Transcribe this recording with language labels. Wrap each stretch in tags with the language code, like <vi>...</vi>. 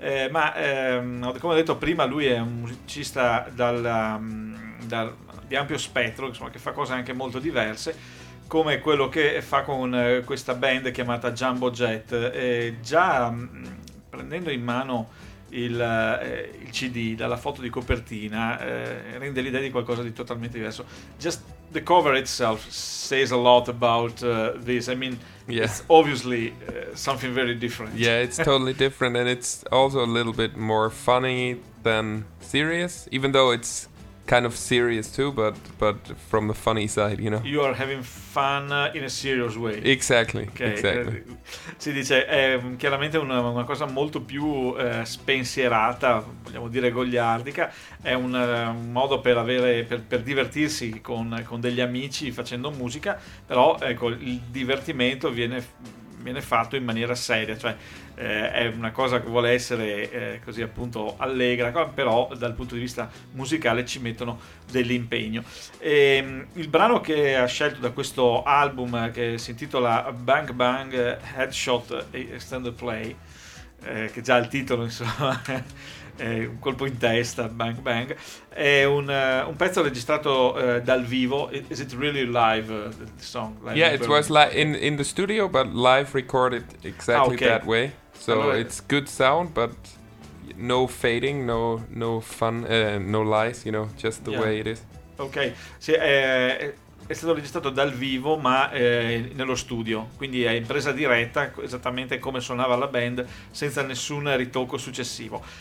<it>Ma come ho detto prima, lui è un musicista di ampio spettro, insomma, che fa cose anche molto diverse, come quello che fa con questa band chiamata Jumbo Jet. Prendendo in mano il CD dalla foto di copertina, rende l'idea di qualcosa di totalmente diverso.</it> <en>Just the cover itself says a lot about this. I mean, yeah, it's obviously something very different. Yeah, it's totally different, and it's also a little bit more funny than serious, even though it's kind of serious too, but from the funny side, you know. You are having fun in a serious way. Exactly, okay. Exactly.</en> <it>Si dice, è chiaramente una cosa molto più spensierata, vogliamo dire goliardica, è un modo per avere per divertirsi con degli amici facendo musica, però ecco, il divertimento viene fatto in maniera seria, cioè è una cosa che vuole essere così appunto allegra, però dal punto di vista musicale ci mettono dell'impegno. E il brano che ha scelto da questo album, che si intitola Bang Bang Headshot Extended Play, che già il titolo insomma è un colpo in testa, Bang Bang, è un pezzo registrato dal vivo.</it> <en>Is it really live, the song? Live, yeah, it was in the studio, but live recorded exactly that way. So allora, it's good sound, but no fading, no fun, no lies, you know, just the way it is.</en> <it>Ok, sì, è stato registrato dal vivo, ma nello studio, quindi è in presa diretta, esattamente come suonava la band, senza nessun ritocco successivo.</it>